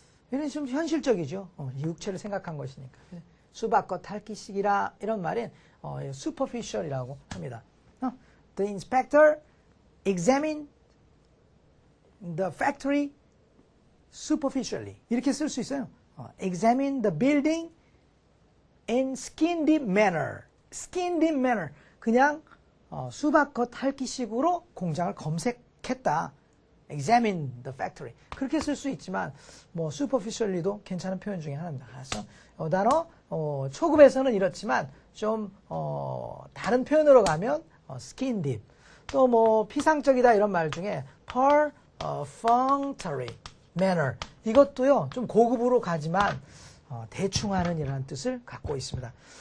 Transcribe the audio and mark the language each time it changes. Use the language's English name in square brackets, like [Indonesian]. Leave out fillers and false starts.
[Korean] 이런 좀 현실적이죠. 육체를 생각한 것이니까. 수박겉 할기식이라 이런 말은 superficial이라고 합니다. [English] The inspector examined the factory superficially. [Korean] 이렇게 쓸 수 있어요. [English] Examine the building in skin deep manner. skin deep manner. [Korean] 그냥 수박겉 할기식으로 공장을 검색했다. [English] examine the factory. [Korean] 그렇게 쓸 수 있지만 뭐 superficially도 괜찮은 표현 중에 하나입니다. 그래서 단어 초급에서는 이렇지만 좀 다른 표현으로 가면 skin deep 또 뭐 피상적이다 이런 말 중에 perfunctory manner 이것도요 좀 고급으로 가지만 대충 하는 이라는 뜻을 갖고 있습니다.